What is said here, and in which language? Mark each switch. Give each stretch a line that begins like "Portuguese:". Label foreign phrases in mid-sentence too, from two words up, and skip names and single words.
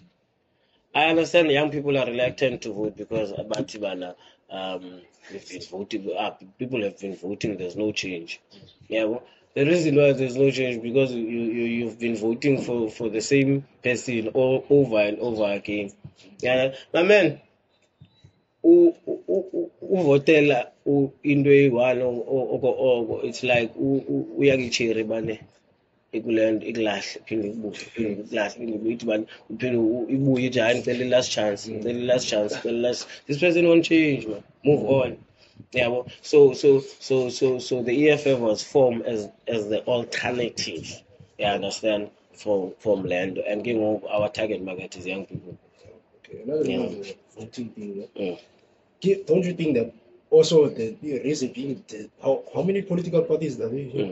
English: I understand young people are reluctant to vote because Batibana, we've been voting, people have been voting, there's no change. Yeah, well, the reason why there's no change because you've been voting for the same person over and over again. Yeah, my man,
Zulu: uvotela into eyi-one oko
English: it's like
Zulu: uyangitsheri bane ikule nto ikulahle phinde ikubuhle phinde ikulahle phinde ithi bani uphinde ibuye ithi hayi ngicela i-last chance ngicela i-last chance ngicela last
English: this person won't change man, move on. Yeah, well, so the EFF was formed as the alternative, you understand, from land, and our target market is young people. Okay, another voting thing. Don't you think that also the reason being how many political parties are there?